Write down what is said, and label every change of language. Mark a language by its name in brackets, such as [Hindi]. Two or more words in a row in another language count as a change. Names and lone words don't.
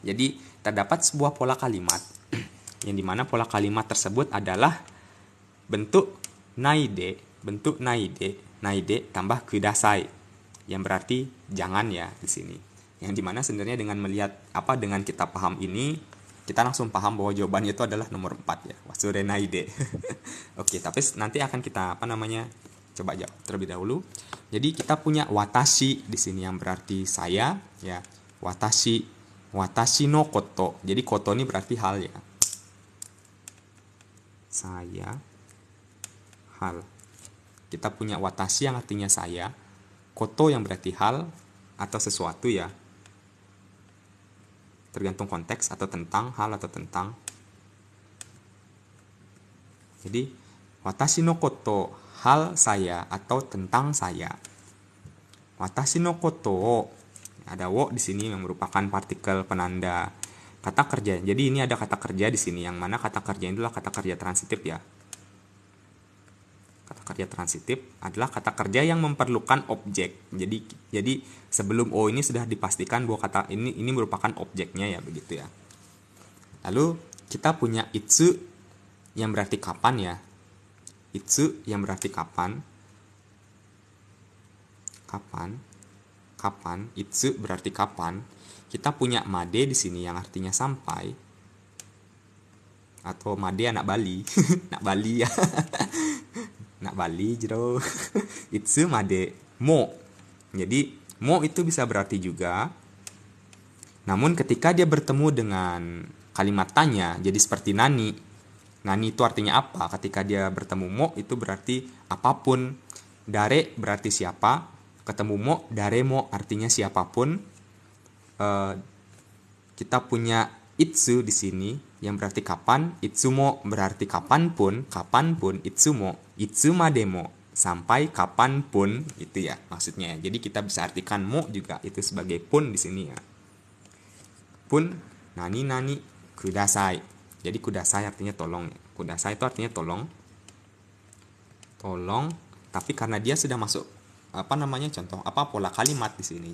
[Indonesian] Jadi terdapat sebuah pola kalimat yang dimana pola kalimat tersebut adalah bentuk naide tambah kudasai, yang berarti jangan ya di sini. Yang dimana sebenarnya dengan kita paham ini, kita langsung paham bahwa jawabannya itu adalah nomor 4 ya, [Japanese] wasure naide. [Indonesian] Oke, tapi nanti akan kita coba jawab terlebih dahulu. Jadi kita punya watashi di sini yang berarti saya ya. [Japanese] Watashi no koto. [Indonesian] Jadi koto ini berarti hal ya. Saya, hal. Kita punya watashi yang artinya saya, koto yang berarti hal atau sesuatu ya. Tergantung konteks, atau tentang, hal atau tentang. Jadi [Japanese] watashi no koto, [Indonesian] hal saya atau tentang saya. [Japanese] Watashi no koto, [Indonesian] ada wo di sini yang merupakan partikel penanda kata kerja. Jadi ini ada kata kerja di sini, yang mana kata kerja itulah kata kerja transitif ya. Kata kerja transitif adalah kata kerja yang memerlukan objek. Jadi sebelum o ini sudah dipastikan bahwa kata ini merupakan objeknya ya, begitu ya. Lalu kita punya itsu yang berarti kapan ya. Itsu yang berarti kapan. Kapan. Itsu berarti kapan. Kita punya made di sini yang artinya sampai. Atau made anak Bali. Anak Bali ya. Nak Bali jero. [Japanese] Itsu made mo. [Indonesian] Jadi mo itu bisa berarti juga. Namun ketika dia bertemu dengan kalimat tanya, jadi seperti nani. Nani itu artinya apa? Ketika dia bertemu mo itu berarti apapun. Dare berarti siapa. Ketemu mo, [Japanese] dare mo [Indonesian] artinya siapapun. Kita punya itsu di sini yang berarti kapan. Itsumo berarti kapanpun. [Japanese] Itsumo, itsumademo, [Indonesian] sampai kapanpun, itu ya maksudnya. Jadi kita bisa artikan mo juga itu sebagai pun di sini ya. Pun nani kudasai. Jadi kudasai artinya tolong. Kudasai itu artinya tolong. Tapi karena dia sudah masuk contoh pola kalimat di sini.